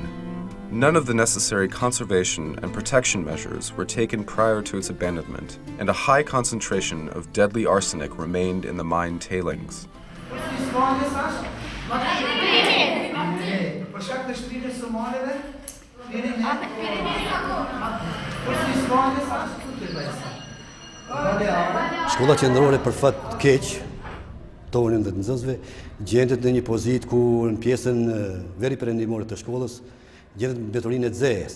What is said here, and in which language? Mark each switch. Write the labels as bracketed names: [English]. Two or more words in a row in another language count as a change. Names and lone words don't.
[English] None of the necessary conservation and protection measures were taken prior to its abandonment, and a high concentration of deadly arsenic remained in the mine tailings. [Albanian] Shkolla qendrore për fat keq, tonin dhe të nxënësve, gjendet në një pozitë ku në pjesën veri perëndimore të shkollës gjendet mbetorinë e zezë.